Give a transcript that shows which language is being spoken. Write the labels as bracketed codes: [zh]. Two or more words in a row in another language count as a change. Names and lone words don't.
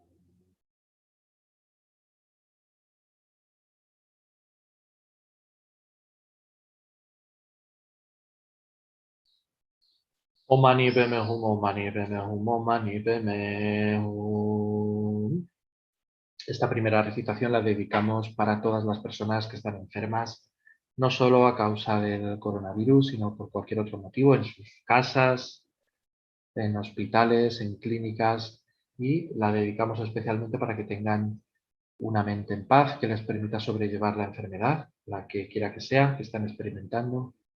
[sa] Om Mani Padme Hum, Om Mani Padme Hum, Om Mani Padme Hum. [es] Esta primera recitación la dedicamos para todas las personas que están enfermas no solo a causa del coronavirus, sino por cualquier otro motivo, en sus casas, en hospitales, en clínicas, y la dedicamos especialmente para que tengan una mente en paz que les permita sobrellevar la enfermedad, la que quiera que sea, que están experimentando.